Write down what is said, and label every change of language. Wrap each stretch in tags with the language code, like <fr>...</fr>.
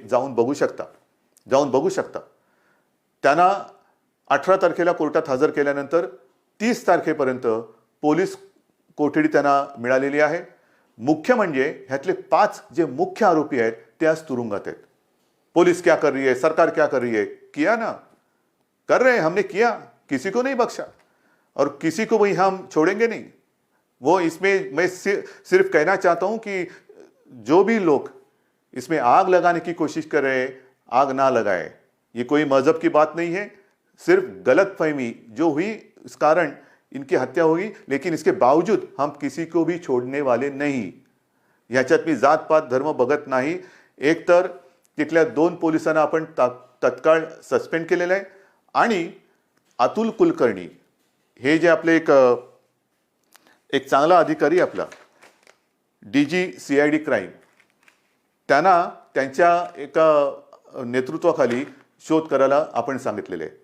<mr>जाऊन बघू शकता. त्यांना 18 तारखेला कोर्टात हजर केल्यानंतर 30 तारखेपर्यंत पोलीस कोठडी त्यांना मिळालेली आहे. मुख्य म्हणजे ह्यातले 5 जे मुख्य आरोपी आहेत ते आज तुरुंगात आहेत.</mr> <hi>पुलिस क्या कर रही है, सरकार क्या कर रही है? किया ना, कर रहे हैं, हमने किया, किसी को नहीं बख्शा और किसी को भी हम छोड़ेंगे नहीं. वो इसमें मैं सिर्फ कहना चाहता हूं कि जो भी लोग इसमें आग लगाने की कोशिश कर रहे हैं, आग ना लगाए. ये कोई मजहब की बात नहीं है, सिर्फ गलतफहमी जो हुई इस कारण इनकी हत्या हुई, लेकिन इसके बावजूद हम किसी को भी छोड़ने वाले नहीं.</hi> <mr>ह्याच्यात मी जात पात धर्म बघत नाही. एक तर तिथल्या 2 पोलिसांना आपण तत्काळ सस्पेंड केलेलं आहे आणि अतुल कुलकर्णी हे जे आपले एक चांगला अधिकारी आपला DG CID क्राईम, त्यांना त्यांच्या एका नेतृत्वाखाली शोध करायला आपण सांगितलेले आहे.</mr>